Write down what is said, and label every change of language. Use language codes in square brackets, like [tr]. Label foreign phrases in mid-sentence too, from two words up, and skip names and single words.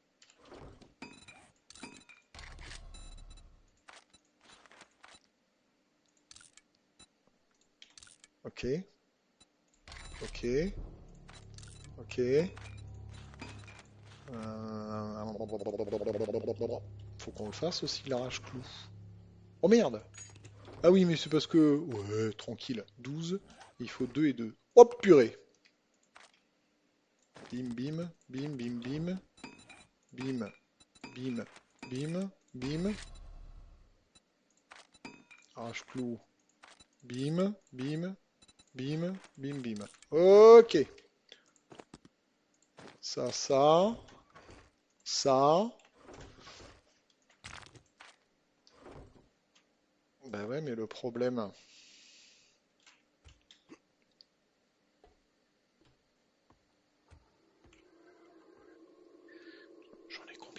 [fr] Ok, ok, ok. Faut qu'on le fasse aussi l'arrache-clou. Oh merde! Ah oui, mais c'est parce que... Ouais, tranquille. 12, il faut 2 et 2. Hop, purée! Bim, bim, bim, bim, bim, bim, bim, bim, bim. Arrache-clou. Bim, bim, bim, bim, bim. Ok. Ça. Ça. Bah ouais, mais le problème... J'en ai combien?